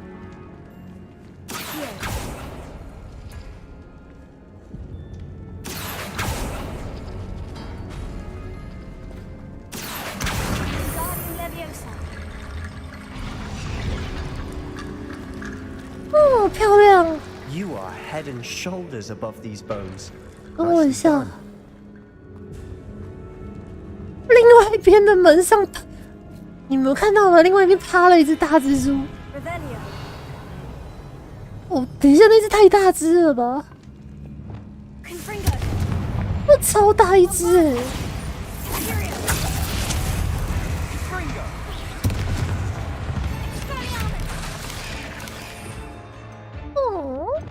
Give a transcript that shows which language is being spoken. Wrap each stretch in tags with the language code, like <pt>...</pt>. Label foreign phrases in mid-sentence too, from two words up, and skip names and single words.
<la>Guardium Leviosa.</la> <zh>哦，漂亮！</zh> <en>You are head and shoulders above these bones.</en> <zh>等我一</zh> <en>Nicely</en> <zh>下。</zh> <en>done.</en> <zh>另外一边的门上，你们有看到吗？另外一边趴了一只大蜘蛛。</zh> <la>Revelio.</la> <zh>哦，等一下，那只太大只了吧？</zh> <la>Confringo.</la> <zh>那超大一只哎、</zh> <la>Imperium. Fringo! Expelliarmus.</la> <zh>哦。</zh>